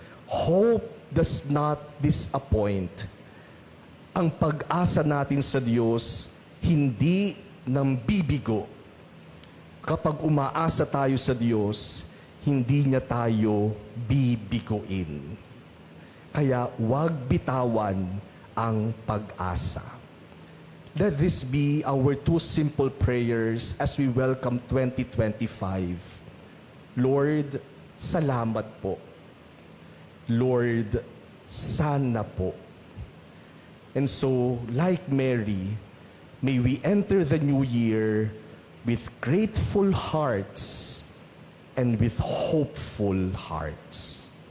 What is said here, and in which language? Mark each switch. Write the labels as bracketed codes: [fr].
[en] Hope does not disappoint. [tl] Ang pag-asa natin sa Diyos hindi nang bibigo. Kapag umaasa tayo sa Diyos, hindi niya tayo bibiguin. Kaya huwag bitawan ang pag-asa. [en] Let this be our two simple prayers as we welcome 2025. [tl] Lord, salamat po. Lord, sana po. [en] And so, like Mary, may we enter the new year with grateful hearts and with hopeful hearts.